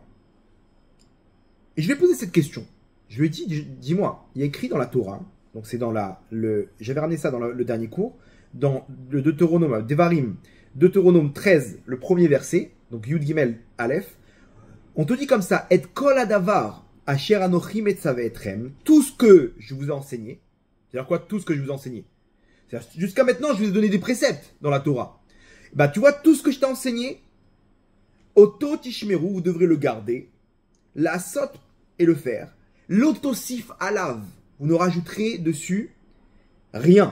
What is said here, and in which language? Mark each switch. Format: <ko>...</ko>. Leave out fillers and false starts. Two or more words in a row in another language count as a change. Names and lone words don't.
<fr>Et je lui ai posé cette question. Je lui ai dit: dis-moi, il y a écrit dans la Torah, donc c'est dans j'avais ramené ça dans le dernier cours, dans le Deutéronome, Devarim, Deutéronome 13, le premier verset, donc</fr> <he>יוד גימל אלף, on te dit comme ça: את כל הדבר אשר אנכי מצוה אתכם,</he> <fr>tout ce que je vous ai enseigné. C'est-à-dire quoi, tout ce que je vous ai enseigné? Jusqu'à maintenant, je vous ai donné des préceptes dans la Torah. Bah, tu vois, tout ce que je t'ai enseigné,</fr> <he>אתו תשמרו,</he> <fr>vous devrez le garder. La sot et le faire.</fr> <he>לא תסף עליו, vous ne rajouterez dessus rien.</he>